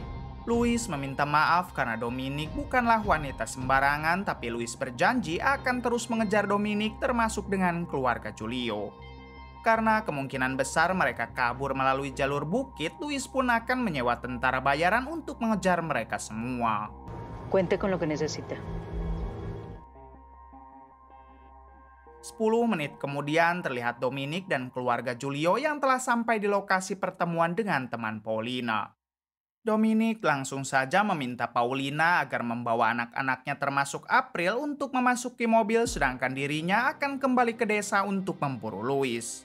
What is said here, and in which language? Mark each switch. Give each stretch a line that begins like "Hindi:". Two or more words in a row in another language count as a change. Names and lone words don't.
Indonesian: Louis meminta maaf karena Dominic bukanlah wanita sembarangan, tapi Louis berjanji akan terus mengejar Dominic termasuk dengan keluarga Giulio. Karena kemungkinan besar mereka kabur melalui jalur bukit, Louis pun akan menyewa tentara bayaran untuk mengejar mereka semua.
Spanish: Cuente con lo que necesita.
Indonesian: 10 menit kemudian terlihat Dominic dan keluarga Giulio yang telah sampai di lokasi pertemuan dengan teman Paulina. Dominic langsung saja meminta Paulina agar membawa anak-anaknya termasuk April untuk memasuki mobil, sedangkan dirinya akan kembali ke desa untuk memburu Louis.